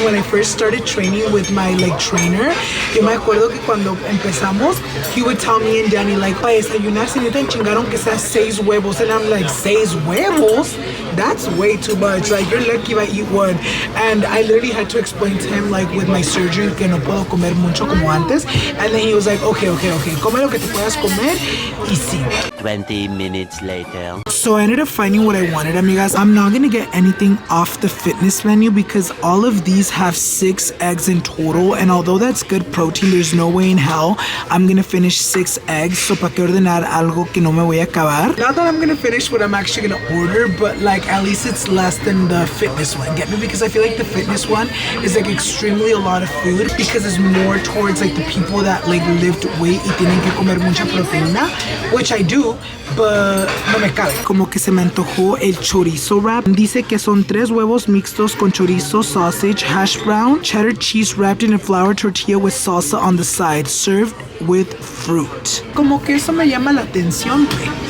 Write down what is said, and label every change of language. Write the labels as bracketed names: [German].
[English] When I first started training with my like trainer, [Spanish] yo me acuerdo que cuando empezamos, [English] he would tell me and Danny like, [Spanish] para desayunar se necesitan chingaron que sea 6 huevos. [English] And I'm like, 6 huevos? That's way too much. Like, you're lucky if I eat one. And I literally had to explain to him like with my surgery [Spanish] que no puedo comer mucho como antes. [English] And then he was like, okay. [Spanish] Come lo que te puedas comer y sí. [English] 20 minutes later. So I ended up finding what I wanted, amigas. I'm not gonna get anything off the fitness menu because all of these have 6 eggs in total, and although that's good protein, there's no way in hell I'm gonna finish 6 eggs. So [Spanish] pa' que ordenar algo que no me voy a acabar. [English] Not that I'm gonna finish what I'm actually gonna order, but like like at least it's less than the fitness one. Get me? Because I feel like the fitness one is like extremely a lot of food because it's more towards like the people that like lift weight [Spanish] y tienen que comer mucha proteína, [English] which I do, but [Spanish] no me cabe. Como que se me antojó el chorizo wrap. Dice que son 3 huevos mixtos con chorizo, [English] sausage, hash brown, cheddar cheese wrapped in a flour tortilla with salsa on the side, served with fruit. [Spanish] Como que eso me llama la atención, güey.